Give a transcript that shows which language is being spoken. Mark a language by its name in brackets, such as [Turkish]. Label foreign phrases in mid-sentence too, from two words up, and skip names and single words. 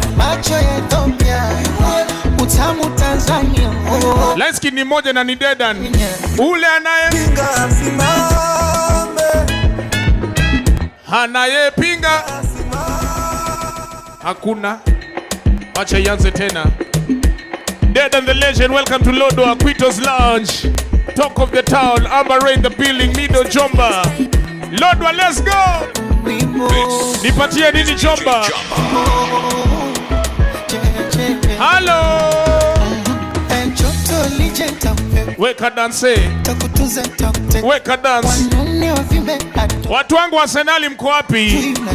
[Swahili] Macho ya Ethiopia. Utamu Tanzania. [English] Light skin [Swahili] ni moja na ni Dedan. [English] Yeah. [Swahili] Ule anaye Pinga asimame. Anayepinga. Hakuna. Acha ianze tena. [English] Dedan the legend, welcome to Lodwar, Quitos Lounge. Talk of the town, Amber Rain the building, Mido Jomba. Lodwar, let's go. This [Swahili] Nipatie nini [English] is Jomba? Jomba. Hello. [Swahili] Weka dance. Weka dance. Watu wangu wa Arsenal mko wapi?